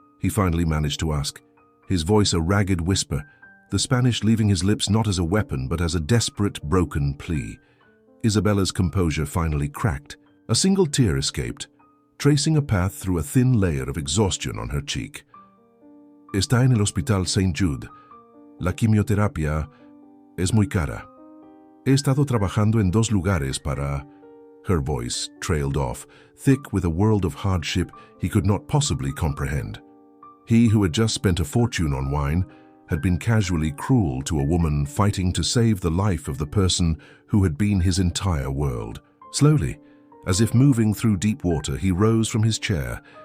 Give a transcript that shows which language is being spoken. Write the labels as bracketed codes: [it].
[en] he finally managed to ask, his voice a ragged whisper, the Spanish leaving his lips not as a weapon but as a desperate, broken plea. Isabella's composure finally cracked. A single tear escaped, tracing a path through a thin layer of exhaustion on her cheek. [es] "Está en el Hospital St. Jude. La quimioterapia es muy cara. He estado trabajando en 2 lugares para..." [en] Her voice trailed off, thick with a world of hardship he could not possibly comprehend. He who had just spent a fortune on wine had been casually cruel to a woman fighting to save the life of the person who had been his entire world. Slowly, as if moving through deep water, he rose from his chair.